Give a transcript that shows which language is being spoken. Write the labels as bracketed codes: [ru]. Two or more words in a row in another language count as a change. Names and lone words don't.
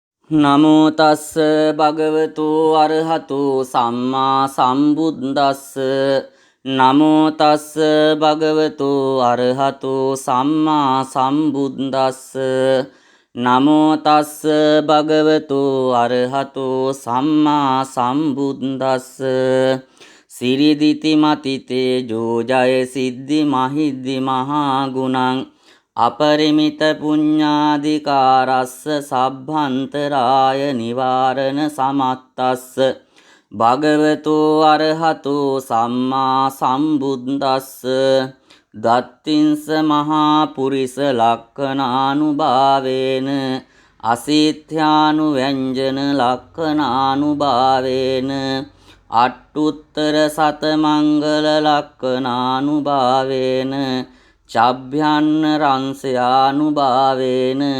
[pi] නමෝ තස්ස භගවතු අරහතු සම්මා සම්බුද්දස්ස නමෝ තස්ස භගවතු අරහතු සම්මා සම්බුද්දස්ස නමෝ තස්ස භගවතු අරහතු සම්මා සම්බුද්දස්ස සිරිදිති මතිතේ ජෝජය සිද්ධි මහිද්දි මහා ගුණං අපරිමිත පුඤ්ඤාධිකාරස්ස සබ්බන්තරාය නිවාරණ සමත්තස්ස භගවතු අරහතු සම්මා සම්බුද්දස්ස දත්තිංස මහා පුරිස ලක්ඛනානුභාවේන අසීත්‍යානු ව්‍යංජන ලක්ඛනානුභාවේන අට්ඨුත්තර සත මංගල ලක්ඛනානුභාවේන චබ්භ්‍යන්න රංසයානුභාවේන